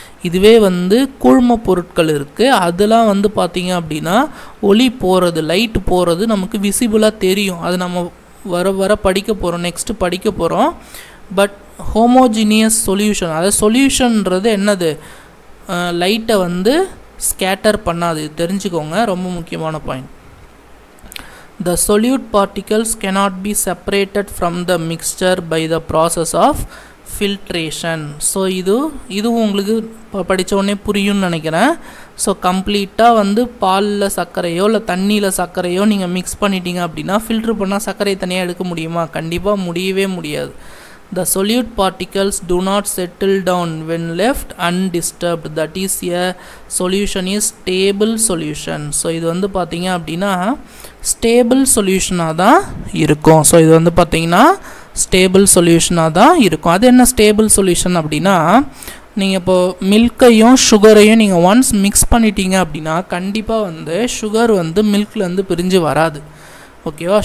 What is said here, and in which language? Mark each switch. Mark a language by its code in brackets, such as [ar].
[ta] இதுவே வந்து கூழ்ம பொருட்கள் இருக்குது, அதெல்லாம் வந்து பார்த்திங்க அப்படின்னா ஒளி போகிறது, லைட்டு போகிறது நமக்கு விசிபிளாக தெரியும். அது நம்ம வர படிக்க போகிறோம், நெக்ஸ்ட்டு படிக்க போகிறோம். பட் ஹோமோஜீனியஸ் சொல்யூஷன், அதாவது சொல்யூஷன்ன்றது என்னது, லைட்டை வந்து ஸ்கேட்டர் பண்ணாது. தெரிஞ்சுக்கோங்க, ரொம்ப முக்கியமான point. [en] The solute particles cannot be separated from the mixture by the process of filtration. [ta] So இதுவும் உங்களுக்கு படித்த உடனே புரியும்னு நினைக்கிறேன். ஸோ கம்ப்ளீட்டாக வந்து பாலில் சர்க்கரையோ இல்லை தண்ணியில் சர்க்கரையோ நீங்கள் மிக்ஸ் பண்ணிட்டீங்க அப்படின்னா ஃபில்ட்ரு பண்ணால் சர்க்கரையை தனியாக எடுக்க முடியுமா? கண்டிப்பாக முடியவே முடியாது. [en] The solute particles do not settle down when left undisturbed. That is, a solution is stable solution. [ta] So இது வந்து பார்த்தீங்க அப்படின்னா ஸ்டேபிள் சொல்யூஷனாக தான் இருக்கும். ஸோ இது வந்து பார்த்தீங்கன்னா ஸ்டேபிள் சொல்யூஷனாக தான் இருக்கும். அது என்ன ஸ்டேபிள் சொல்யூஷன் அப்படின்னா, நீங்கள் இப்போது மில்கையும் சுகரையும் நீங்கள் ஒன்ஸ் மிக்ஸ் பண்ணிட்டீங்க அப்படின்னா கண்டிப்பாக வந்து சுகர் வந்து மில்க்லேருந்து பிரிஞ்சு வராது. ஓகேவா?